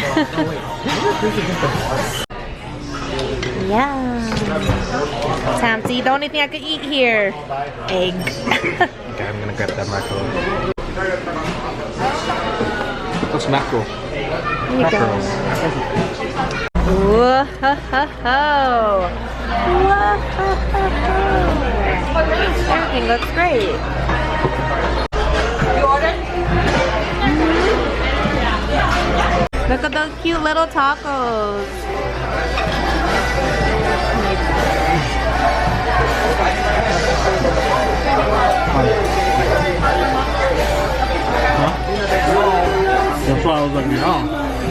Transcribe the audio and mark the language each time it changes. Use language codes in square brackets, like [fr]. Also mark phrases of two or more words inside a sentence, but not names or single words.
[en] Yeah. Time to eat. The only thing I could eat here. Egg. Okay, I'm gonna grab that mackerel. What's mackerel? Here you go. Whoa, ho, ho, ho. Whoa, ho, ho, ho. Everything looks great. Look at those cute little tacos. That's why I was like, yeah.